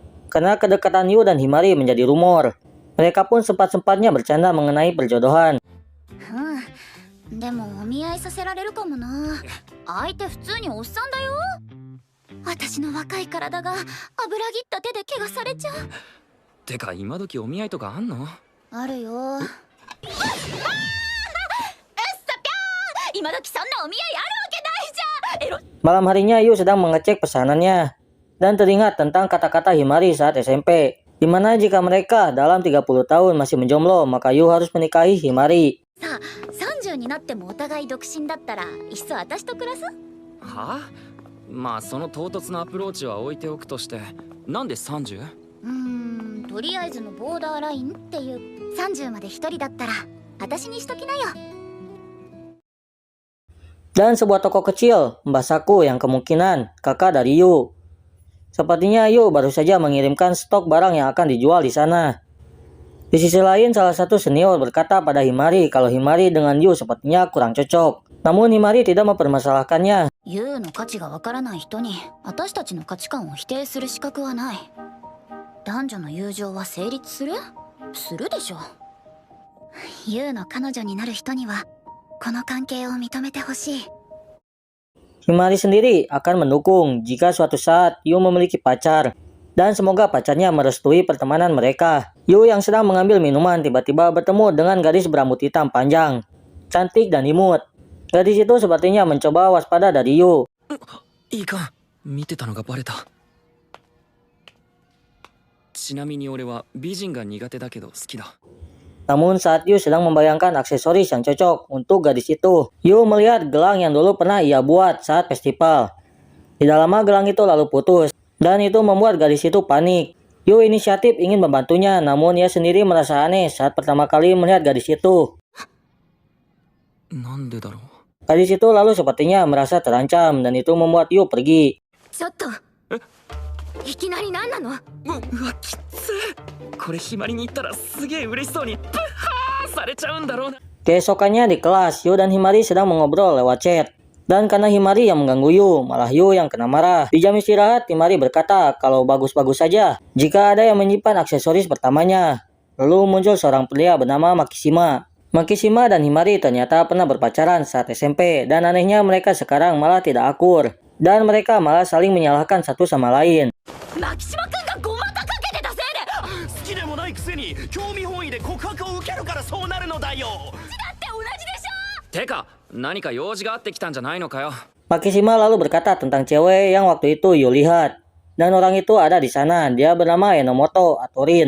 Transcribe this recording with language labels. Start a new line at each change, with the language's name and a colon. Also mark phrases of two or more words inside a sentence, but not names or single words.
Indonesian: karena kedekatan Yu dan Himari menjadi rumor. Mereka pun sempat-sempatnya bercanda mengenai perjodohan.
Japanese: でもお見合いさせられるかもな。相手普通におっさんだよ。私の若い体が油ぎった手で怪我されちゃう。てか今時お見合いとかあんの？あるよ。今時そんなお見合いあるわけないじゃん。
Indonesian: Malam harinya Yu sedang mengecek pesanannya dan teringat tentang kata-kata Himari saat SMP, di mana jika mereka dalam 30 tahun masih menjomblo, maka Yu harus menikahi Himari.
Japanese: さあ30になってもお互い独身だったらいっそ私と暮らす？はあ？まあその唐突なアプローチは置いておくとして、なんで 30？とりあえずのボーダーラインっていう30まで一人だったら私にしときなよ。
Indonesian: Dan sebuah toko kecil, Mbak Saku yang kemungkinan kakak dari Yu. Sepertinya Yu baru saja mengirimkan stok barang yang akan dijual di sana. Di sisi lain, salah satu senior berkata pada Himari kalau Himari dengan Yu sepertinya kurang cocok. Namun Himari tidak mempermasalahkannya.
Japanese: ユウの価値がわからない人に私たちの価値観を否定する資格はない。男女の友情は成立する？するでしょ。ユウの彼女になる人にはこの関係を認めてほしい。
Indonesian: Himari sendiri akan mendukung jika suatu saat Yu memiliki pacar. Dan semoga pacarnya merestui pertemanan mereka. Yu yang sedang mengambil minuman tiba-tiba bertemu dengan gadis berambut hitam panjang, cantik dan imut. Gadis itu sepertinya mencoba waspada dari Yu.
Japanese: いいかん、見てたのがバレた。ちなみに俺は美人が苦手だけど好きだ。
Indonesian: Namun saat Yu sedang membayangkan aksesoris yang cocok untuk gadis itu, Yu melihat gelang yang dulu pernah ia buat saat festival. Tidak lama gelang itu lalu putus, dan itu membuat gadis itu panik. Yu inisiatif ingin membantunya, namun ia sendiri merasa aneh saat pertama kali melihat gadis itu.
Japanese: なんでだろう。
Indonesian: Gadis itu lalu sepertinya merasa terancam, dan itu membuat Yu pergi.
Japanese: ちょっといきなり何なの？うわきつい。これひまりに言ったらすげえ嬉しそうにブッハーされちゃうんだろうな。
Indonesian: Keesokannya di kelas, Yu dan Himari sedang mengobrol lewat chat. Dan karena Himari yang mengganggu Yu, malah Yu yang kena marah. Di jam istirahat, Himari berkata kalau bagus-bagus saja jika ada yang menyimpan aksesoris pertamanya. Lalu muncul seorang pria bernama Makishima. Makishima dan Himari ternyata pernah berpacaran saat SMP, dan anehnya mereka sekarang malah tidak akur. Dan mereka malah saling menyalahkan satu sama lain.
Japanese: マキシマくんがごまたかけてたせいで。好きでもないくせに興味本位で告白を受けるからそうなるのだよ。だって同じでしょ。てか何か用事があってきたんじゃないのかよ。
Indonesian: Makishima lalu berkata tentang cewek yang waktu itu Yu lihat. Dan orang itu ada di sana, dia bernama Enomoto atau Rin.